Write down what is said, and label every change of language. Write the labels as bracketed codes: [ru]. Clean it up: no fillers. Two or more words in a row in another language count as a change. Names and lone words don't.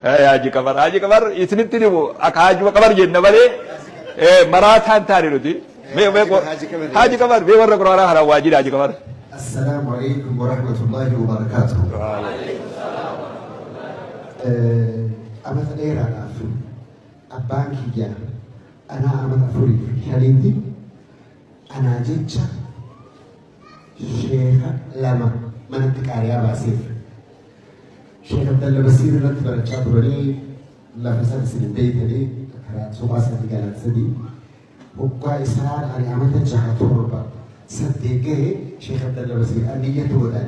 [om] Haji Kamar itinitti akka Haji Kamar jenna malee maraataan taane nuti. Haji Kamar mee warra Quraanaa kana waajjira Haji Kamar. [ar] السلام عليكم ورحمة الله وبركاته. [om] Amata dheeraadhaaf abbaan kiyya anaa amata afurii shaniitti anaa jecha sheeka lama manatti qaariyaa baaseef. Sheekh Abdalla Basiir irratti barachaa turanii lafa sana isin beeytanii karaa suphaa sadii galaan sadii hoggaa isaan ani amata jaha torba saddeet gahe Sheekh Abdalla Basiir anniyyatti godhan.